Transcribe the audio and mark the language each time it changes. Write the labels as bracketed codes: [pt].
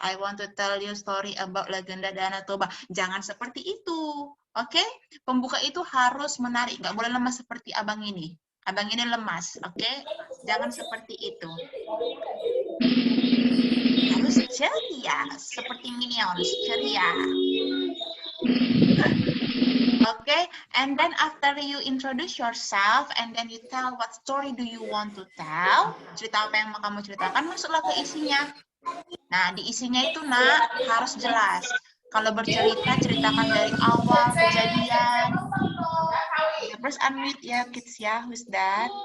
[en] I want to tell you story about legenda Danau Toba. [id] Jangan seperti itu. Oke? Pembuka itu harus menarik. Nggak boleh lemas seperti abang ini. Abang ini lemas. Oke? Jangan seperti itu. Harus ceria. Seperti Minions. Ceria. [en] Okay, and then after you introduce yourself and then you tell what story do you want to tell, [id] cerita apa yang mau kamu ceritakan, masuklah ke isinya. Nah, di isinya itu nak harus jelas. Kalau bercerita, ceritakan dari awal kejadian. [en] Okay, first unmute ya kids ya, who's that?